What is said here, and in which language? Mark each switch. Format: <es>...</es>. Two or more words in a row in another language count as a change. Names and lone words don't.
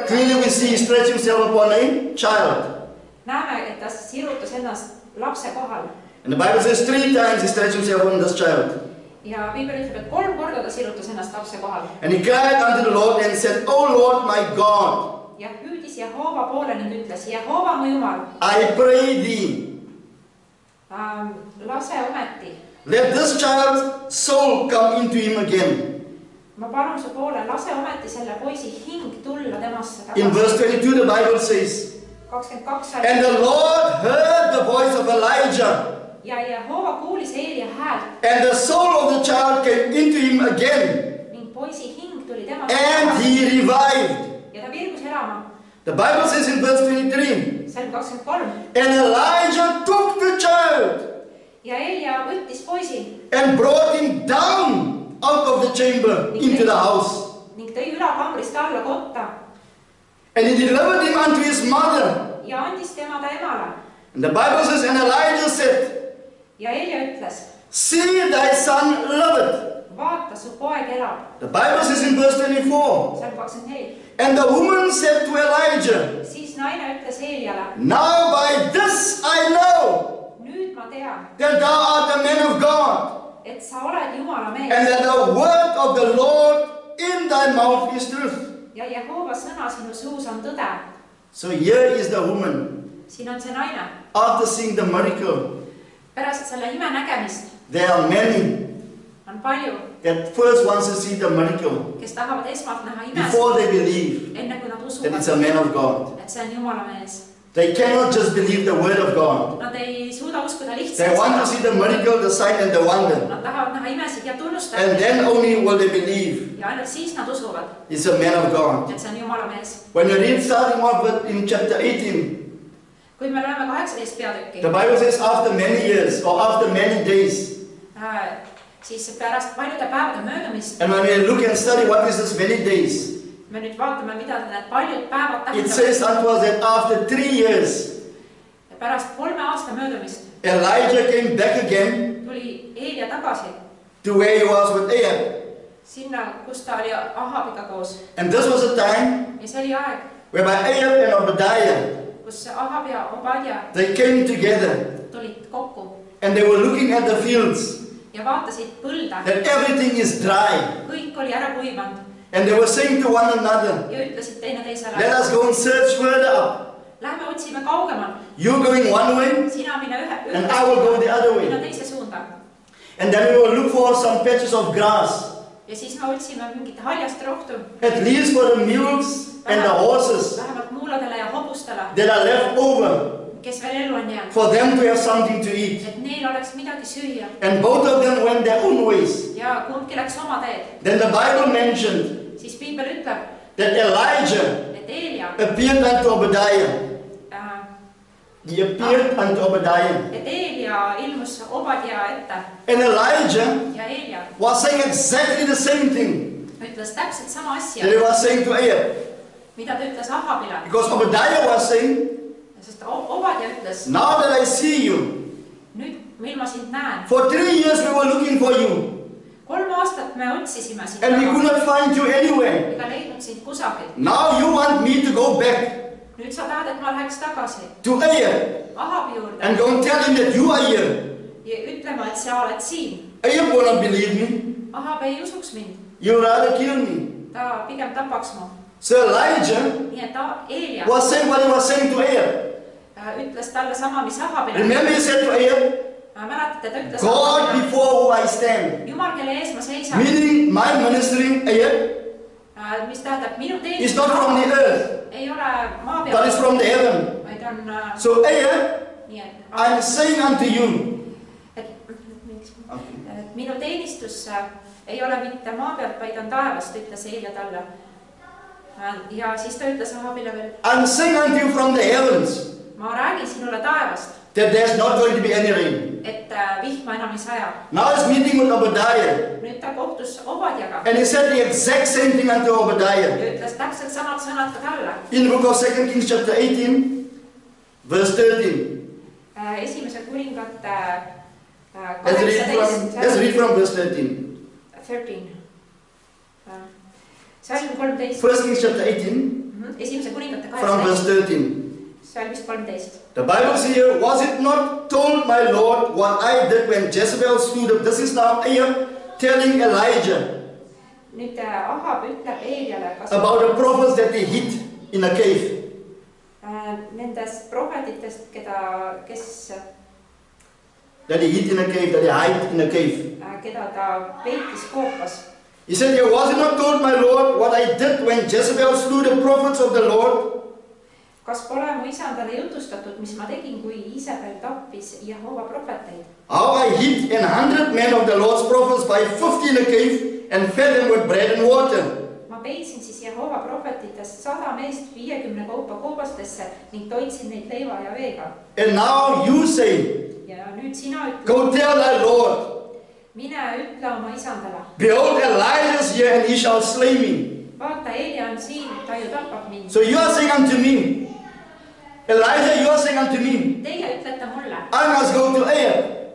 <en>Clearly we see he stretched himself upon a child.</en> <et>Näeme, et ta sirutas ennast lapse kohal.</et> <en>And the Bible says 3 times he stretched himself upon this child.</en> <et>Ja Piibel ütleb, et 3 korda ta sirutas ennast lapse kohal.</et> <en>And he cried unto the Lord and said, O Lord my God,</en> <et>Ja hüüdis Jehova poole ning ütles, Jehova mu Jumal,</et> <en>I pray thee,</en> <et>lase ometi.</et> <en>let this child's soul come into him again.</en> <et>Ma palun su poole, lase ometi selle poisi hing tulla temasse</et> <en>In</en> <et>tagasi.</et> <en>verse 22 the Bible says,</en> <et>22</et> <en>and the Lord heard the voice of Elijah,</en> <et>ja Jehova kuulis Eelia häält</et> <en>and the soul of the child came into him again,</en> <et>ning poisi hing tuli temasse</et> <en>and</en> <et>tagasi</et> <en>he revived.</en> <et>ja ta virgus elama.</et> <en>The Bible says in verse 23,</en> <et>Salm 23.</et> <en>and Elijah took the child</en> <et>Ja Eelia võttis poisi</et> <en>and brought him down out of the chamber into the house.</en> <et>ning tõi ülakambrist alla kotta</et> <en>And he delivered him unto his mother.</en> <et>ja andis tema ta emale.</et> <en>And the Bible says, and Elijah said,</en> <et>Ja Eelia ütles,</et> <en>see thy son liveth.</en> <et>vaata su poeg elab.</et> <en>The Bible says in verse 24,</en> <et>Salm 24.</et> <en>and the woman said to Elijah,</en> <et>Siis naine ütles Eeliale,</et> <en>now by this I know</en> <et>nüüd ma tean,</et> <en>that thou art a man of God,</en> <et>et sa oled Jumala</et> <en>and</en> <et>mees</et> <en>that the word of the Lord in thy mouth is truth.</en> <et>ja Jehova sõna sinu suus on tõde.</et> <en>So here is the woman,</en> <et>Siin on see naine.</et> <en>after seeing the miracle.</en> <et>Pärast selle ime nägemist</et> <en>There are many</en> <et>on palju,</et> <en>that first wants to see the miracle</en> <et>kes tahavad esmalt näha imes,</et> <en>before they believe</en> <et>enne kui nad</et> <en>that it's</en> <et>usuvad,</et> <en>a man of God.</en> <et>et see on Jumala mees.</et> <en>They cannot just believe the word of God.</en> <et>Nad ei suuda uskuda</et> <en>They</en> <et>lihtsalt</et> <en>want to see the miracle, the sign and the wonder.</en> <et>Nad tahavad näha imesid ja</et> <en>And</en> <et>tunnustada</et> <en>then only will they believe</en> <et>ja ainult siis nad usuvad,</et> <en>it's a man of God.</en> <et>et see on Jumala mees.</et> <en>When you read starting off in chapter 18,</en> <et>Kui me loeme 18 peatükki,</et> <en>the Bible says after many years or after many days.</en> <et>siis pärast paljude päevade möödumist,</et> <en>And when we look and study what is this many days,</en> <et>me nüüd vaatame, mida need paljud päevad</et> <en>it says</en> <et>tähendavad.</et> <en>unto us that after 3 years,</en> <et>Pärast 3 aasta möödumist</et> <en>Elijah came back again</en> <et>tuli Eelia tagasi</et> <en>to where he was with Ahab.</en> <et>sinna, kus ta oli Ahabiga koos.</et> <en>And this was a time</en> <et>Ja see oli aeg,</et> <en>whereby Ahab and Obadiah,</en> <et>kus Ahab ja Obadja</et> <en>they came together</en> <et>tulid kokku</et> <en>and they were looking at the fields,</en> <et>ja vaatasid põlda.</et> <en>that everything is dry.</en> <et>Kõik oli ära kuivanud</et> <en>And they were saying to one another,</en> <et>ja ütlesid teineteisele,</et> <en>let us go and search further up.</en> <et>lähme otsime kaugemal.</et> <en>You're going one way</en> <et>Sina mine</et> <en>and I will go the other</en> <et>mina</et> <en>way.</en> <et>teise suunda.</et> <en>And then we will look for some patches of grass,</en> <et>Ja siis me otsime mingit haljast rohtu,</et> <en>at least for the mules and the horses</en> <et>vähemalt muuladele ja hobustele,</et> <en>that are left over,</en> <et>kes veel ellu on jäänud,</et> <en>for them to have something to eat.</en> <et>et neil oleks midagi süüa.</et> <en>And both of them went their own ways.</en> <et>Ja kumbki läks oma teed.</et> <en>Then the Bible mentioned</en> <et>Siis Piibel ütleb,</et> <en>that Elijah</en> <et>et Eelia,</et> <en>appeared unto Obadiah. He appeared unto Obadiah.</en> <et>et Eelia ilmus Obadja ette</et> <en>And Elijah</en> <et>ja Eelia</et> <en>was saying exactly the same thing</en> <et>ütles täpselt sama</et> <en>that</en> <et>asja,</et> <en>he was saying to Ahab.</en> <et>mida ta ütles Ahabile?</et> <en>Because Obadiah was saying,</en> <et>Sest Obadia ütles,</et> <en>now that I see you,</en> <et>nüüd mil ma sind näen.</et> <en>for 3 years we were looking for you,</en> <et>3 aastat me otsisime sind</et> <en>and we could not find you anywhere.</en> <et>ega leidnud sind kusagil.</et> <en>Now you want me to go back</en> <et>Nüüd sa tahad, et ma läheks tagasi</et> <en>to Ahab</en> <et>Ahabi juurde</et> <en>and go and tell him that you are here.</en> <et>ja ütlema, et sa oled siin.</et> <en>Ahab will not believe me.</en> <et>Ahab ei usuks mind.</et> <en>You rather kill me.</en> <et>Ta pigem tapaks mu.</et> <en>So Elijah</en> <et>Nii et Eelia</et> <en>was saying what he was saying to Ahab.</en> <et>ütles talle sama, mis Ahabile.</et> <en>Remember he said to Ahab,</en> <et>Mäletate, ta ütles</et> <en>God</en> <et>Ahabile,</et> <en>before who I stand.</en> <et>Jumal, kelle ees ma seisan.</et> <en>Meaning my ministry, Ahab,</en> <et>Mis tähendab, minu</et> <en>is not from the earth,</en> <et>ei ole maa</et> <en>but</en> <et>peal,</et> <en>is from the heaven.</en> <et>vaid on</et> <en>So Ahab,</en> <et>nii, et</et> <en>I'm saying unto you.</en> <et>et minu teenistus ei ole mitte maa pealt, vaid on taevast, ütles Eelia talle. Ja siis ta ütles Ahabile veel,</et> <en>I'm saying unto you from the heavens</en> <et>ma räägin sinule taevast,</et> <en>that there's not going to be any rain.</en> <et>et vihma enam ei saja.</et> <en>Now he's meeting with Obadiah,</en> <et>Nüüd ta kohtus Obadiaga</et> <en>and he said the exact same thing unto</en> <et>ja</et> <en>Obadiah.</en> <et>ütles täpselt samad sõnad ka talle.</et> <en>In the book of 2 Kings chapter 18, verse 13.</en> <et>Esimese kuningate</et> <en>Let's read from verse 13.</en> <et>13. Salm 13.</et> <en>1 Kings chapter 18,</en> <et>Esimese kuningate</et> <en>from verse</en> <et>18. 13. Salmist 13.</et> <en>The Bible says here, was it not told my Lord what I did when Jezebel slew them? This is now Ahab telling Elijah</en> <et>Nüüd Ahab ütleb Eeliale, kas</et> <en>about the prophets that they hid in a cave.</en> <et>nendest prohvetitest, kes</et> <en>That they hid in a cave, that they hide in a cave.</en> <et>keda ta peitis koopas.</et> <en>He said here, was it not told my Lord what I did when Jezebel slew the prophets of the Lord?</en> <et>Kas pole mu isandale jutustatud, mis ma tegin, kui Isabel tappis Jehova prohveteid?</et> <en>How I hid 100 men of the Lord's prophets by 50 in a cave and fed them with bread and water.</en> <et>Ma peitsin siis Jehova prohvetitest 100 meest 50 kaupa koobastesse ning toitsin neid leiva ja veega.</et> <en>And now you say,</en> <et>Ja nüüd sina ütle,</et> <en>go tell thy Lord,</en> <et>mine ütle oma isandale.</et> <en>behold, Elijah is here and he shall slay me.</en> <et>Vaata, Eelia on siin, ta ju tapab mind.</et> <en>So you are saying unto me, Elijah, you are saying unto me,</en> <et>Teie ütlete mulle,</et> <en>I must go to Ahab.</en>